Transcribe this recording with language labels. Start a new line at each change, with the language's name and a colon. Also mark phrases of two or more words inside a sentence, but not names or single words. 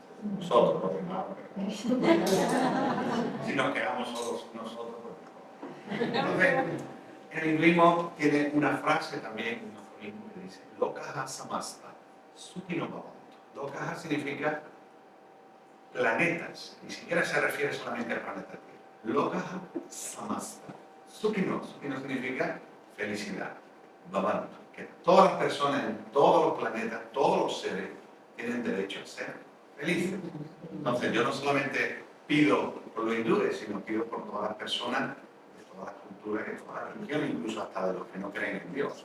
Spanish: Nosotros, los demás, si nos quedamos solos nosotros, pues entonces, el hinduismo tiene una frase también, un aforismo que dice
Sanskrit: Lokaha Samasta, Sukhino Bhavantu.
Spanish: Lokaha significa planetas, ni siquiera se refiere solamente al planeta Tierra.
Sanskrit: Lokaha Samasta.
Spanish: Sukhino significa felicidad. Bhavantu, que todas las personas en todos los planetas, todos los seres, tienen derecho a ser felices. Entonces, yo no solamente pido por los hindúes, sino pido por todas las personas de todas las culturas y de todas las religiones, incluso hasta de los que no creen en Dios.